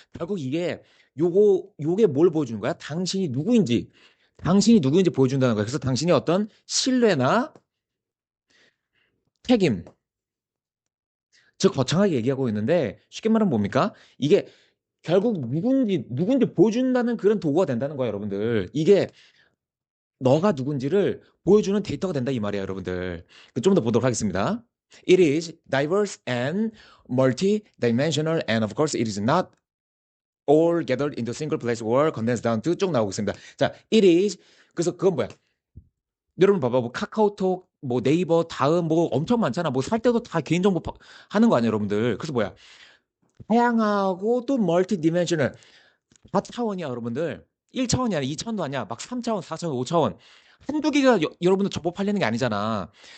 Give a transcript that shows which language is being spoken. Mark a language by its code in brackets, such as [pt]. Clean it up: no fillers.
[ko] 결국 요게 뭘 보여주는 거야? 당신이 누구인지 보여준다는 거야. 그래서 당신이 어떤 신뢰나 책임, 즉 거창하게 얘기하고 있는데 쉽게 말하면 뭡니까? 이게 결국 누군지 보여준다는 그런 도구가 된다는 거예요, 여러분들. 이게 너가 누군지를 보여주는 데이터가 된다 이 말이에요, 여러분들. 좀 더 보도록 하겠습니다. [en] It is diverse and multi-dimensional, and of course it is not all gathered into single place or condensed down to [ko] 쭉 나오고 있습니다. 자, [en] it is. [ko] 그래서 그건 뭐야? 여러분 봐봐, 뭐 카카오톡, 뭐 네이버, 다음 뭐 엄청 많잖아. 뭐 살 때도 다 개인정보 하는 거 아니에요, 여러분들. 그래서 뭐야? 다양하고 또 멀티 디멘셔널, 다 차원이야, 여러분들. 1차원이 아니야, 2차원도 아니야. 막 3차원, 4차원, 5차원. 한두 개가 여러분들 접목하려는 게 아니잖아.